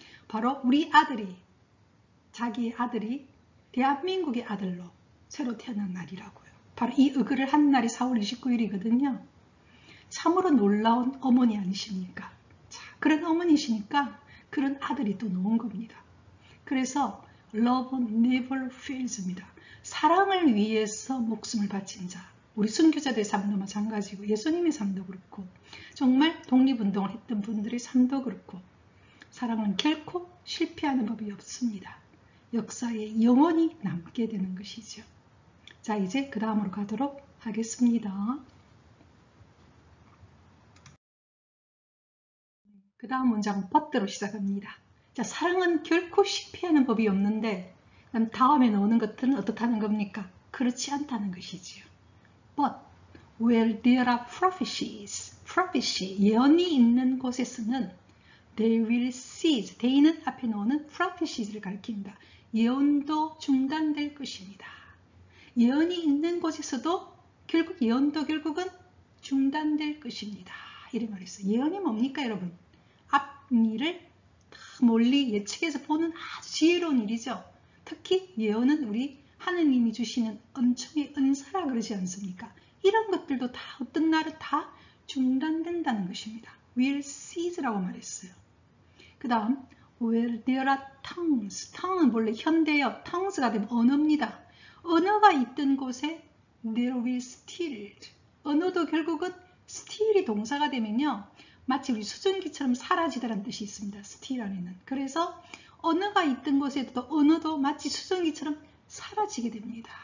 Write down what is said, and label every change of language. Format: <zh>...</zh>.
<ko>바로 우리 아들이, 자기의 아들이 대한민국의 아들로 새로 태어난 날이라고요. 바로 이 의거를 한 날이 4월 29일이거든요. 참으로 놀라운 어머니 아니십니까? 자, 그런 어머니시니까 그런 아들이 또 나온 겁니다. 그래서</ko> <en>Love never fails입니다.</en> <ko>사랑을 위해서 목숨을 바친 자, 우리 순교자들의 삶도 마찬가지고 예수님의 삶도 그렇고 정말 독립운동을 했던 분들의 삶도 그렇고 사랑은 결코 실패하는 법이 없습니다. 역사에 영원히 남게 되는 것이죠. 자, 이제 그 다음으로 가도록 하겠습니다. 그 다음 문장은 but로 시작합니다. 자, 사랑은 결코 실패하는 법이 없는데 그럼 다음에 나오는 것들은 어떻다는 겁니까? 그렇지 않다는 것이지요.</ko> <en>But where there are prophecies, prophecy,</en> <ko>예언이 있는 곳에서는</ko> <en>they will cease.</en> <ko>they는 앞에 나오는 prophesies를 가리킵니다. 예언도 중단될 것입니다. 예언이 있는 곳에서도 결국 예언도 결국은 중단될 것입니다. 이런 말이 있어요. 예언이 뭡니까 여러분? 앞일을 멀리 예측해서 보는 아주 지혜로운 일이죠. 특히 예언은 우리 하느님이 주시는 엄청의 은사라 그러지 않습니까? 이런 것들도 다 어떤 날은 다 중단된다는 것입니다.</ko> <en>will cease</en> <ko>라고 말했어요. 그 다음</ko> <en>where there are tongues.</en> <ko>tongue는 원래 현대어 tongues가 되면 언어입니다. 언어가 있던 곳에</ko> <en>there will still.</en> <ko>언어도 결국은 still이 동사가 되면요. 마치 우리 수증기처럼 사라지다라는 뜻이 있습니다. still 안에는. 그래서 언어가 있던 곳에도 언어도 마치 수증기처럼 사라지게 됩니다.</ko>